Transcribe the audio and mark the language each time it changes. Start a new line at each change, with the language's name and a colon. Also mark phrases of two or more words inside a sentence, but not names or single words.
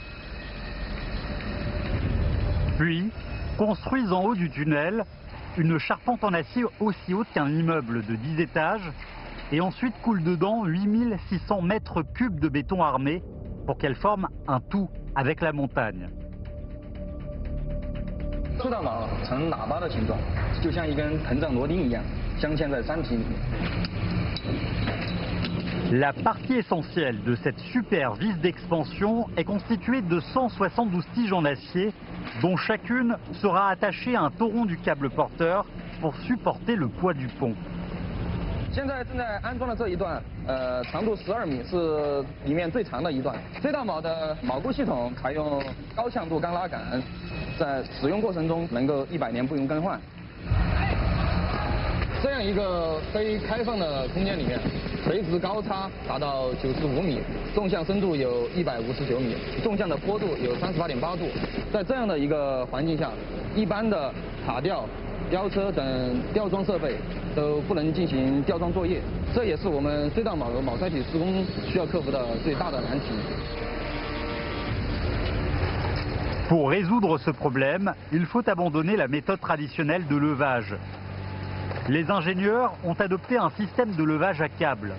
French: Puis, construisent en haut du tunnel une charpente en acier aussi haute qu'un immeuble de 10 étages et ensuite coule dedans 8600 mètres cubes de béton armé pour qu'elle forme un tout avec la montagne.
Chinese: 隧道脑呈喇叭的形状，就像一根膨胀螺钉一样，镶嵌在山体里面。
French: La partie essentielle de cette super vis d'expansion est constituée de 172 tiges en acier, dont chacune sera attachée à un tauron du câble porteur pour supporter le poids du pont.
Chinese: 现在正在安装的这一段，长度12米，是里面最长的一段。隧道铆的铆固系统采用高强度钢拉杆，在使用过程中能够100年不用更换。这样一个非开放的空间里面，垂直高差达到95米，纵向深度有159米，纵向的坡度有38.8度。在这样的一个环境下，一般的塔吊、吊车等吊装设备都不能进行吊装作业，这也是我们隧道铆塞体施工需要克服的最大的难题。
French: Pour résoudre ce problème, il faut abandonner la méthode traditionnelle de levage. Les ingénieurs ont adopté un système de levage à câble.